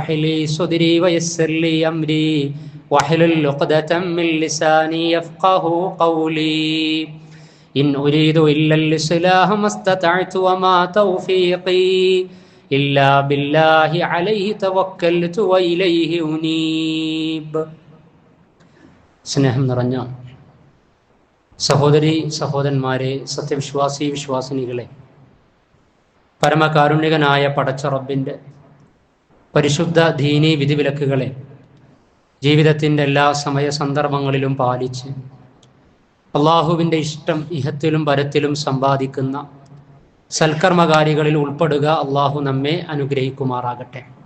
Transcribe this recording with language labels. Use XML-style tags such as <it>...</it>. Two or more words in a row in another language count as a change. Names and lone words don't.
<ar>لي صدري ويسر لي أمري واحلل عقدة من لساني يفقه قولي إن أريد إلا الإصلاح ما استطعت وما توفيقي إلا بالله عليه توكلت وإليه أنيب</ar> <ml>സ്നേഹം നിറഞ്ഞ സഹോദരി സഹോദരന്മാരെ, സത്യവിശ്വാസി വിശ്വാസിനികളെ, പരമകാരുണികനായ പടച്ച റബ്ബിൻ്റെ പരിശുദ്ധ ദീനീ വിധിവിലക്കുകളെ ജീവിതത്തിൻ്റെ എല്ലാ സമയ സന്ദർഭങ്ങളിലും പാലിച്ച് അള്ളാഹുവിൻ്റെ ഇഷ്ടം ഇഹത്തിലും പരത്തിലും സമ്പാദിക്കുന്ന സൽക്കർമ്മകാരികളിൽ ഉൾപ്പെടുക അള്ളാഹു നമ്മെ അനുഗ്രഹിക്കുമാറാകട്ടെ.</ml>